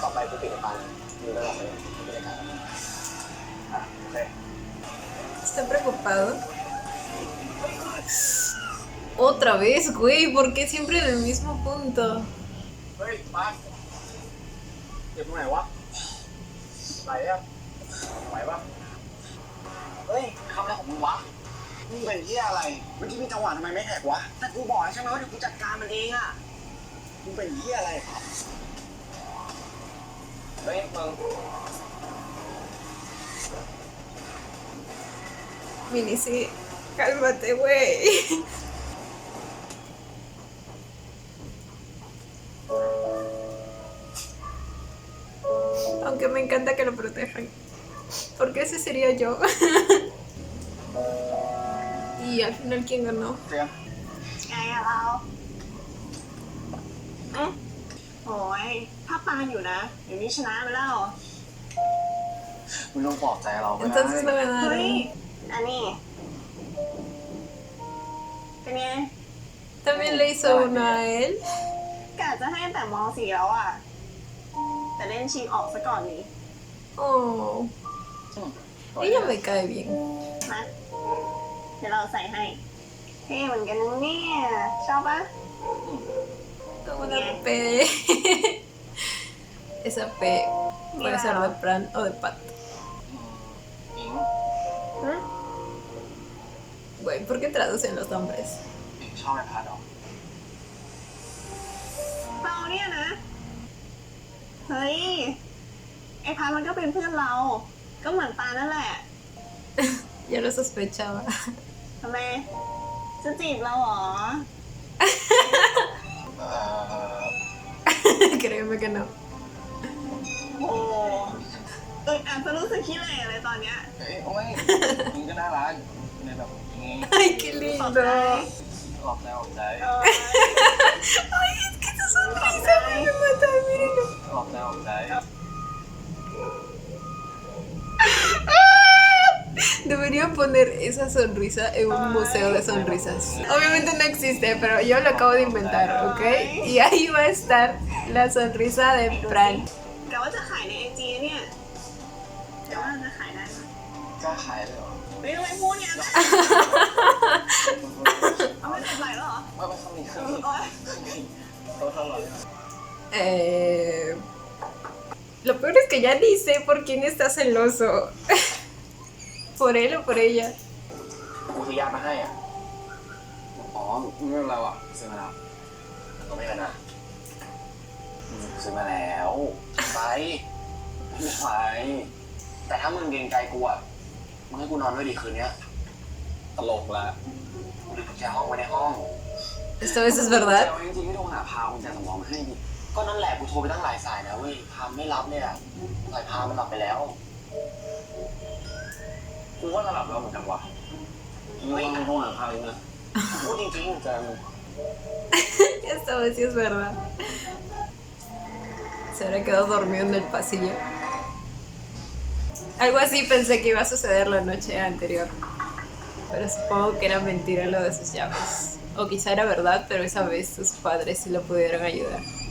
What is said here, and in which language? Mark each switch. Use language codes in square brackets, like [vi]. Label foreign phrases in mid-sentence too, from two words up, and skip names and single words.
[th] กูปิดปันมึงก็หลับไปเลยไม่ได้การอ่ะโอเค [es] ¿Está preocupado? Otra vez, güey, ¿por qué siempre en el mismo punto? [th] เฮ้ยปันเจ็บตรงไหนวะไหนอะไหวปะเฮ้ยทำอะไรของมึงวะมึงเป็นที่อะไรเมื่อกี้มีจังหวะทำไมไม่แหกวะแต่กูบอกแล้วใช่ไหมว่าเดี๋ยวกูจัดการมันเองอะมึงเป็นที่อะไรเฮ้ยมึง [es] Mini, sí, cálmate, güey. Aunque me encanta que lo protejan. Porque ese sería yo. Y al final, ¿quién ganó? [th] เตรียม ไงอะเราโอ้ยถ้าปานอยู่นะเดี๋ยวนี้ชนะไปแล้ว มึงต้องปลอบใจเราก็ได้ [es] Entonces no [th] เฮ้ย [es] ganaron. [th] อันนี้เป็นไง [es] También le hizo uno a él. [th] กะจะให้แต่ม .4 แล้วอ่ะ แต่เล่นชิงออกซะก่อนนี้ [es] Oh, ella me cae bien. [th] นะเดี๋ยวเราใส่ให้เท่เหมือนกันนะเนี่ยชอบปะ [es] Como una P. Esa P puede ser de Fran o de Pat. [th] อิง [es] Güey, ¿por qué traducen los nombres? [th] อิงชอบไอ้พัดเหรอ เราเนี่ยนะ เฮ้ย ไอ้พันมันก็เป็นเพื่อนเรา ก็เหมือนปานั่นแหละ [es] Ya lo sospechaba. [th] ทำไม จะจีบเราเหรอ [es] Créeme que no. [th] โอ้อาจจะรู้สึกขี้เหร่เลยตอนเนี้ย เฮ้ยโอ้ยอิงก็น่ารักในแบบนี้ [es] Ay, qué [th] ขอบใจ [es] lindo. [th] หลอกใจหลอกใจ เออ [es] Ay, es que esa sonrisa me mata, mírenlo. หลอกใจหลอกใจ Deberían poner esa sonrisa en un museo de sonrisas. Obviamente no existe, pero yo lo acabo de inventar, ¿ok? Y ahí va a estar la sonrisa de Fran. [th] กะว่าจะขายในไอจีเนี่ยแต่ว่าจะขายได้ไหม กล้าขายเลยเหรอ ไม่ทำไมพูดเนี่ยเอาไม่ตัดไหลแล้วเหรอ ไม่ไม่ต้องมีเครื่อง โอ๊ย เขาเท่าไหร่ [es] Lo peor es que ya ni sé por quién está celoso. ¿Por él o por ella? [th] กูซื้อยามาให้อ่ะอ๋อไม่เป็นไรว่ะซื้อมาแล้วก็ไม่กันนะซื้อมาแล้วไปไม่ไปแต่ถ้ามึงเกรงใจกูอ่ะมึงให้กูนอนด้วยดีคืนเนี้ยตลกละกูลืมกุญแจห้องไว้ในห้อง [es] ¿Esta vez es verdad? [th] จริงๆไม่โทรหาพากุญแจสำรองมาให้ดิก็นั่นแหละกูโทรไปตั้งหลายสายนะเว้ยพาไม่รับเนี่ยสายพามันหลับไปแล้วกูว่าหลับแล้วเหมือนกันว่ะมึงโทรหาพาเลยนะพูดจริงๆจัง [es] Esta vez sí es verdad. Se habrá quedado dormido en el pasillo. Algo así pensé que iba a suceder la noche anterior. Pero supongo que era mentira lo de sus llaves. O quizá era verdad, pero esa vez sus padres sí lo pudieron ayudar.